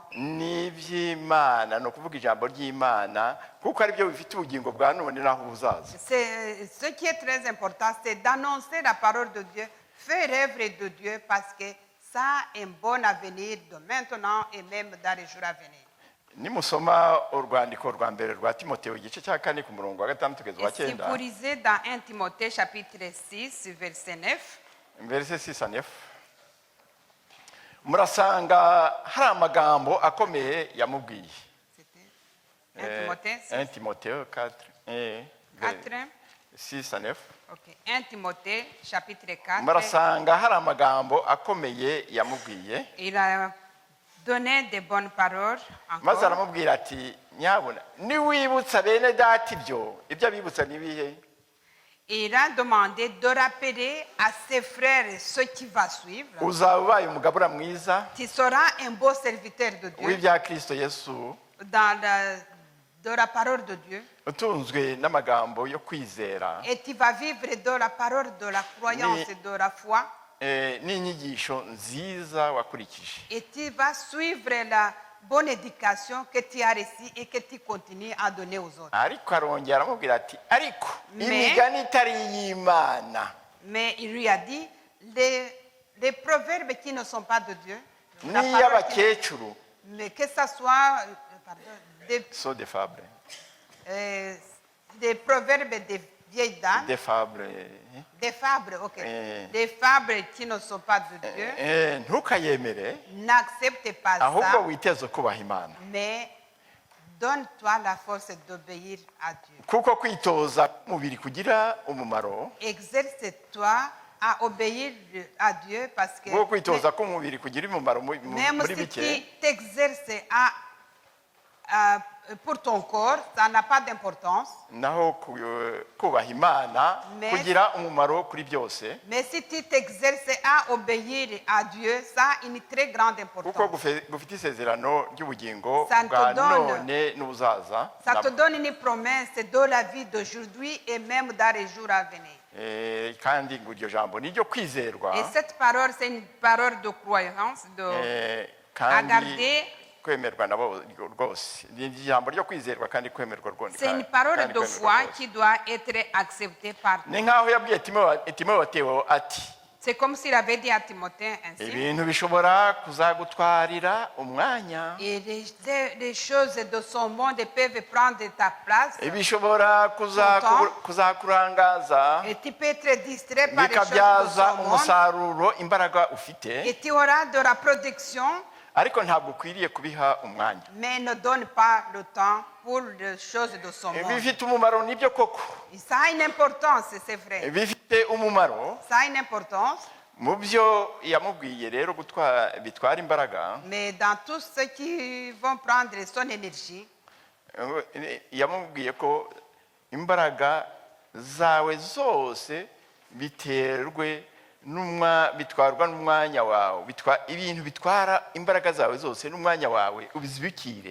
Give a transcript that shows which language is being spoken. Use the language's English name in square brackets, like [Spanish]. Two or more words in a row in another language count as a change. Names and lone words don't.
[Kinyarwanda] ni iby'imana ni ukuvuga ijambo ry'imana kuko ari byo bifite ubugingo bwa none n'aho buzaza [French] ce qui est très important, c'est d'annoncer la parole de Dieu, faire œuvre de Dieu parce que ça a un bon avenir de maintenant et même dans les jours à venir. [Kinyarwanda] nimusoma urwandiko rwa mbere rwa timoteyo igice cya 4 ku murongo wa 6 kugeza wa [French] Et si 9 vous lisez dans 1 Timothée chapitre 6, verset 9, verse 6 à 9 [Kinyarwanda] murasanga hari amagambo akomeye yamubwiye [French] c'était 1 Timothée 6, [Kinyarwanda] 1 timoteyo 4 4, [French] 6 à 9 ok, 1 Timothée chapitre 4, [Kinyarwanda] murasanga hari amagambo akomeye yamubwiye [French] il a donné de bonnes paroles [Kinyarwanda] maze [French] encore. [Kinyarwanda] aramubwira ati nyabuna niwibutsa bene data ibyo abibutsa nibihe [French] Il a demandé de rappeler à ses frères ce qui va suivre. [Kinyarwanda] uzaba ubaye umugabura mwiza [French] Tu seras un beau serviteur de Dieu [Kinyarwanda] w'ibya kristo yesu [French] de la parole de Dieu. [Kinyarwanda] utunzwe n'amagambo yo kwizera [French] Et tu vas vivre de la parole de la croyance et de la foi. [Kinyarwanda] n'inyigisho nziza wakurikije [French] Et tu vas suivre la bonne éducation que tu as reçue et que tu continues à donner aux autres. [Kinyarwanda] ariko arongera aramubwira ati ariko [French] Mais- [Kinyarwanda] imigani itari iy'imana [French] Mais il lui a dit, les proverbes qui ne sont pas de Dieu, la parole qui- [Kinyarwanda] n'iy'abakecuru [French] mais que ce soit so de fable des proverbes des vieilles dames, de fable des fables, ok, des fables qui ne sont pas de Dieu, [Kinyarwanda] ntukayemere [French] n'accepte pas [Kinyarwanda] ahubwo [French] ça, [Kinyarwanda] witeze kubaha imana [French] mais donne-toi la force d'obéir à Dieu. [Kinyarwanda] kuko kwitoza umubiri kugira umumaro [French] Exerce-toi à obéir à Dieu parce que [Kinyarwanda] kuko kwitoza k'umubiri kugira umumaro [French] même [Kinyarwanda] muri [French] si [Kinyarwanda] bike [French] tu t'exerces pour ton corps, ça n'a pas d'importance. [Kinyarwanda] naho kubaha imana [French] Mais- [Kinyarwanda] kugira umumaro kuri byose [French] Mais si tu t'exerces à obéir à Dieu, ça a une très grande [Kinyarwanda] kuko [French] importance. [Kinyarwanda] gufite isezerano ry'ubugingo [French] Ça te [Kinyarwanda] bwa [French] donne- [Kinyarwanda] none n'ubuzaza [French] Ça te donne une promesse de la vie d'aujourd'hui et même dans les jours à venir. [Kinyarwanda] kandi ngo iryo jambo ni iryo kwizerwa [French] Et cette parole, c'est une parole de croyance, à [Kinyarwanda] kandi [French] garder. [Kinyarwanda] kwemerwa nabo rwose ni ijambo ryo kwizerwa kandi kwemerwa rwose [French] C'est une parole de foi qui doit être acceptée par [Kinyarwanda] ni nk'aho yabwiye timoteyo ati [French] C'est comme s'il avait dit à Timothée ainsi. [Kinyarwanda] ibintu bishobora kuzagutwarira umwanya [French] Et les choses de son monde peuvent prendre ta place. [Kinyarwanda] bishobora kuzakurangaza [French] Et tu peux être distrait par les choses de [Kinyarwanda] bikabyaza [French] son monde. [Kinyarwanda] umusaruro imbaraga ufite [French] Et tu auras de la production, [Kinyarwanda] ariko ntabwo ukwiriye kubiha umwanya [French] mais ne donne pas le temps pour les choses de son monde. [Kinyarwanda] bifite umumaro nibyo koko [French] Et ça a une importance, c'est vrai. [Kinyarwanda] bifite umumaro [French] Ça a une importance, [Kinyarwanda] mu byo yamubwiye rero bitwara imbaraga [French] mais dans tout ce qui vont prendre son énergie, [Kinyarwanda] yamubwiye ko imbaraga zawe zose bitwarwa n'umwanya wawe ibintu bitwara imbaraga zawe zose n'umwanya wawe ubizibikire